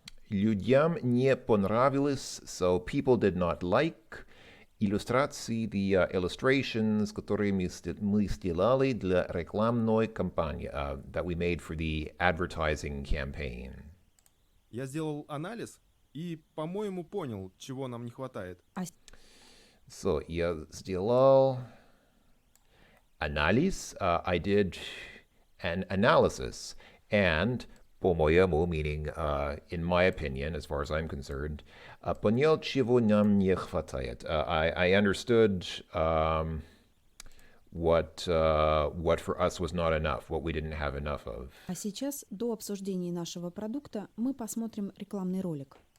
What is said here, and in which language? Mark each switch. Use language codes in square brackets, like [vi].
[ru] Людям не понравилось, [en] so people did not like. Иллюстрации, the illustrations, [ru] которые мы сделали для рекламной кампании, [en] that we made for the advertising campaign. [ru] Я сделал анализ и, по-моему, понял, чего нам не хватает. [en] So, [ru] я сделал анализ, [en] I did an analysis, and [ru] по-моему, [en] meaning in my opinion, as far as I'm concerned, [ru] понял, чего нам не хватает. [en] I understood what for us was not enough, what we didn't have enough of. [ru] А сейчас, до обсуждения нашего продукта, мы посмотрим рекламный ролик.